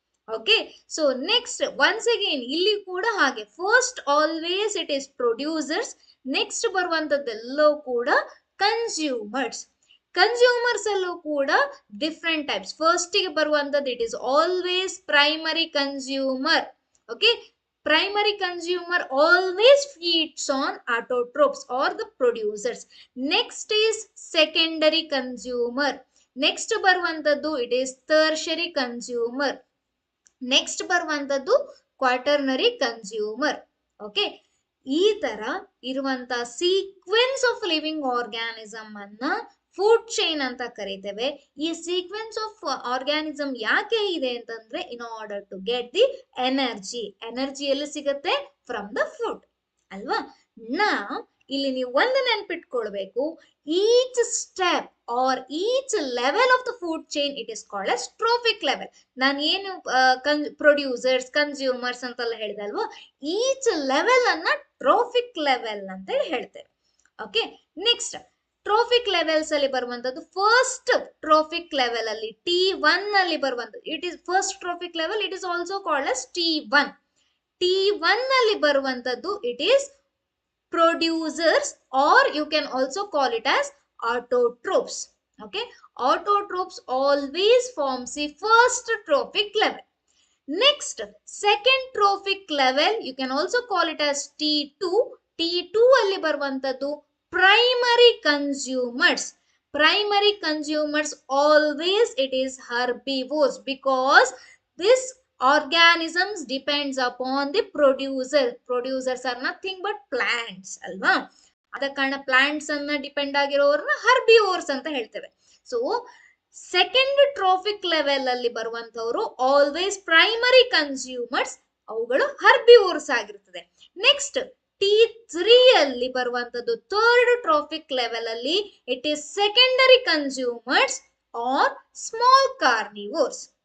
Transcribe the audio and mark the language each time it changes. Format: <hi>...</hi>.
<kn>Okay, so next once again ಇಲ್ಲಿ ಕೂಡ ಹಾಗೆ,</kn> <en>first always it is producers,</en> <kn>next ಬರುವಂತದ್ದೆಲ್ಲವೂ ಕೂಡ ಕನ್ಸ್ಯೂಮರ್ಸ್. ಕನ್ಸ್ಯೂಮರ್ಸ್ ಅಲ್ಲೂ ಕೂಡ ಡಿಫ್ರೆಂಟ್ ಟೈಪ್ಸ್. ಫಸ್ಟ್ ಗೆ ಬರುವಂತದ್ದು</kn> <en>It is always primary consumer. Okay, primary consumer always feeds on autotrophs or the producers. Next is secondary consumer. Next ಬರುವಂತದ್ದು it is tertiary consumer.</en> <kn>Next ಬರುವಂತದ್ದು quaternary consumer. Okay, ಈ ತರ ಇರುವಂತ sequence of living organism ಅನ್ನ food chain ಅಂತ ಕರಿತೇವೆ. ಈ sequence of organism ಯಾಕೆ ಇದೆ ಅಂತಂದ್ರೆ,</kn> <en>in order to get the energy</en> <kn>ಎಲ್ಲಿ ಸಿಗುತ್ತೆ,</kn> <en>from the food</en> <kn>ಅಲ್ವಾ. ನಾವು ಇಲ್ಲಿ ನೀವು ಒಂದು ನೆನ್ಪಿಟ್ಕೊಳ್ಬೇಕು,</kn> <en>Each step are each level of the food chain it is called as trophic level.</en> <kn>ನಾನು ಏನು ಪ್ರೊಡ್ಯೂಸರ್ಸ್, ಕನ್ಸ್ಯೂಮರ್ಸ್ ಅಂತೆಲ್ಲ ಹೇಳಿದೆ ಅಲ್ವಾ, ಈಚ್ ಲೆವೆಲ್ ಅನ್ನ ಟ್ರೋಫಿಕ್ ಲೆವೆಲ್ ಅಂತ ಹೇಳ್ತೇವೆ. ಓಕೆ, ನೆಕ್ಸ್ಟ್ ಟ್ರೋಫಿಕ್ ಲೆವೆಲ್ಸ್ ಅಲ್ಲಿ ಬರುವಂತದ್ದು, ಫಸ್ಟ್ ಟ್ರೋಫಿಕ್ ಲೆವೆಲ್ ಅಲ್ಲಿ T1 ಅಲ್ಲಿ ಬರುವಂತದ್ದು it is first trophic level,</kn> <en>It is also called as T1. T1</en> <kn>ಅಲ್ಲಿ ಬರುವಂತದ್ದು</kn> <en>It is producers, or you can also call it as autotrophs. Okay, autotrophs always forms the first trophic level. Next, second trophic level you can also call it as T2.</en> <kn>T2 ಅಲ್ಲಿ ಬರುವಂತದ್ದು primary consumers.</kn> <en>Primary consumers always it is herbivores, because this organisms depends upon the producers are nothing but plants ಅಲ್ವಾ.</en> <kn>ಅದ ಕಾರಣ plants ಅನ್ನ depend ಆಗಿರೋರ್ನ herbivores ಅಂತ ಹೇಳ್ತೇವೆ. So second trophic level ಅಲ್ಲಿ ಬರುವಂತವರು always primary consumers, ಅವುಗಳು ಹರ್ಬಿವೋರ್ಸ್ ಆಗಿರ್ತದೆ. ನೆಕ್ಸ್ಟ್ T3 ಅಲ್ಲಿ ಬರುವಂತದ್ದು ಥರ್ಡ್ ಟ್ರೋಫಿಕ್ ಲೆವೆಲ್ ಅಲ್ಲಿ</kn> <en>It is secondary consumers are small carnivores.</en>